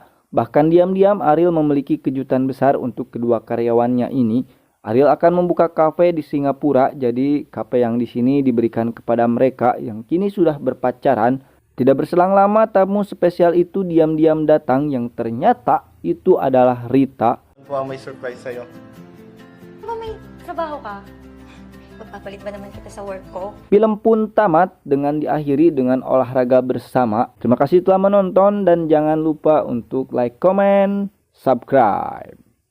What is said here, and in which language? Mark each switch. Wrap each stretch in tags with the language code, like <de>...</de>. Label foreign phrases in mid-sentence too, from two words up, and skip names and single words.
<id>Bahkan diam-diam Ariel memiliki kejutan besar untuk kedua karyawannya ini. Ariel akan membuka kafe di Singapura, jadi kafe yang di sini diberikan kepada mereka yang kini sudah berpacaran. Tidak berselang lama tamu spesial itu diam-diam datang yang ternyata itu adalah Rita.</id> <tl>Po, may surprise sa'yo. Diba may trabaho ka? Magpapalit ba naman kita sa work ko?</tl> <id>Film pun tamat dengan diakhiri dengan olahraga bersama. Terima kasih telah menonton dan jangan lupa untuk</id> <en>like, comment, subscribe.</en>